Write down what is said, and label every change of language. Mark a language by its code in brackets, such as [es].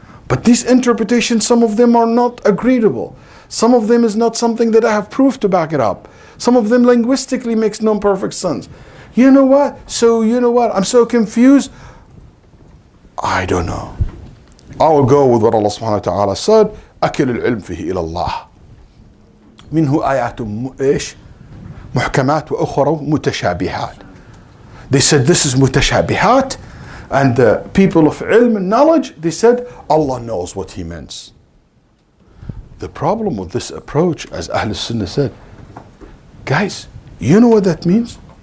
[en] But these interpretations, some of them are not agreeable. Some of them is not something that I have proof to back it up. Some of them linguistically makes no perfect sense. You know what? So you know what? I'm so confused. I don't know. I will go with what Allah subhanahu wa ta'ala said. [ar] أكل العلم فيه إلى الله. منه آيات إيش محكمات وأخرى متشابهات. [en] They said this is mutashabihat, and the people of ilm and knowledge, they said Allah knows what He means. The problem with this approach, as Ahlus-Sunnah said, guys, you know what that means?